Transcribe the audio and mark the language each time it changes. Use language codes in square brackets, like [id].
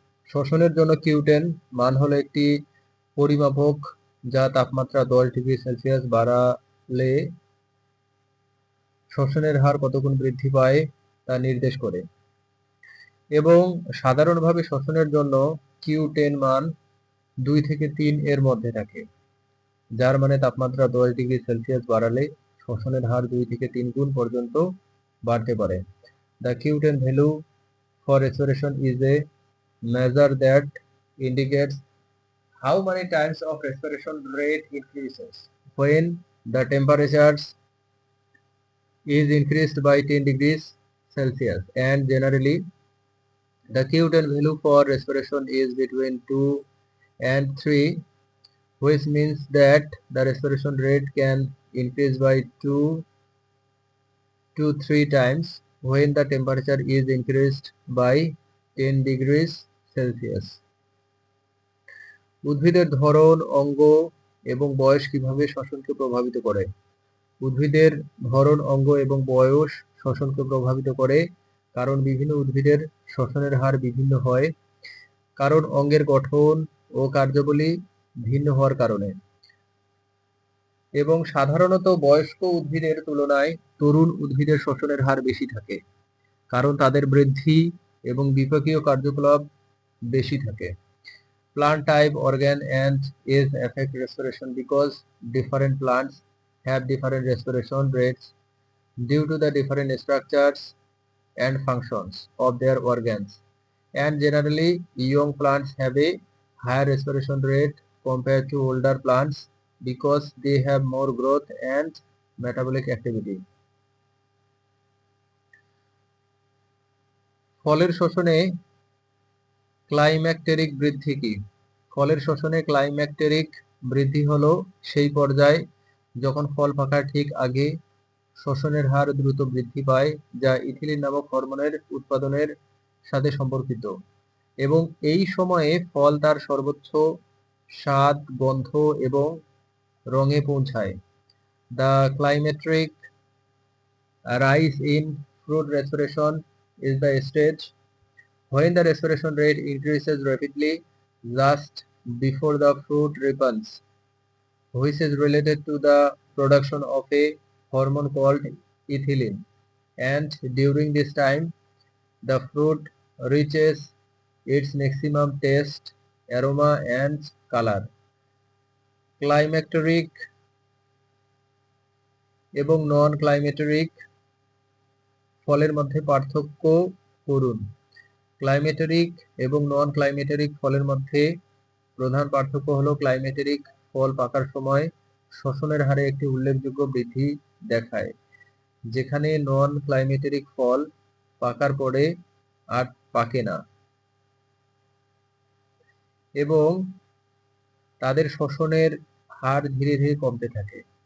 [bn] শ্বসনের জন্য Q10 মান হলো একটি পরিমাপক যা তাপমাত্রা 10 ডিগ্রি সেলসিয়াস বাড়ালে শ্বসনের হার কতগুণ বৃদ্ধি পায় তা নির্দেশ করে এবং সাধারণভাবে শ্বসনের জন্য Q10 মান 2 থেকে 3 এর মধ্যে থাকে, যার মানে তাপমাত্রা 10 ডিগ্রি সেলসিয়াস বাড়ালে শ্বসনের হার 2 থেকে 3 গুণ পর্যন্ত বাড়তে পারে। [en] The Q10 value for respiration is a measure that indicates how many times of respiration rate increases when the temperature is increased by 10 degrees Celsius, and generally the Q10 value for respiration is between 2 and 3, which means that the respiration rate can increase by 2 to 3 times when the temperature is increased by 10 degrees Celsius. [bn] উদ্ভিদের ধরন, অঙ্গ এবং বয়স কিভাবে শ্বসনকে প্রভাবিত করে? উদ্ভিদের ধরন, অঙ্গ এবং বয়স শ্বসনকে প্রভাবিত করে কারণ বিভিন্ন উদ্ভিদের শ্বসনের হার বিভিন্ন হয় কারণ অঙ্গের গঠন ও কার্যাবলী ভিন্ন হওয়ার কারণে, এবং সাধারণত বয়স্ক উদ্ভিদের তুলনায় তরুণ উদ্ভিদের শ্বসনের হার বেশি থাকে কারণ তাদের বৃদ্ধি এবং বিপাকীয় কার্যকলাপ বেশি থাকে। [en] Plant type, organ and age affect respiration because different plants have different respiration rates due to the different structures and functions of their organs, and generally young plants have a higher respiration rate compared to older plants because they have more growth and metabolic activity. [bn] ফলের শ্বসনে climacteric বৃদ্ধি কি? ফলের শ্বসনে climacteric বৃদ্ধি হলো সেই পর্যায় যখন ফল পাকার ঠিক আগে শ্বসনের হার দ্রুত বৃদ্ধি পায়, যা ইথিলিন নামক হরমোনের উৎপাদনের সাথে সম্পর্কিত, এবং এই সময়ে ফল তার সর্বোচ্চ স্বাদ, গন্ধ এবং রঙে পৌঁছায়। [en] The climacteric rise in fruit respiration is the stage when the respiration rate increases rapidly just before the fruit ripens, which is related to the production of a hormone called ethylene, and during this time the fruit reaches its maximum taste, aroma and color. [bn] Climacteric এবং নন climacteric ফলের মধ্যে পার্থক্য করুন। Climacteric এবং নন climacteric ফলের মধ্যে প্রধান পার্থক্য হলো ক্লাইম্যাক্টেরিক ফল পাকার সময় শ্বসনের হারে একটি উল্লেখযোগ্য বৃদ্ধি দেখায়, যেখানে নন ক্লাইম্যাক্টেরিক ফল পাকার পরে আর পাকে না এবং তাদের শ্বসনের হার ধীরে ধীরে কমতে থাকে।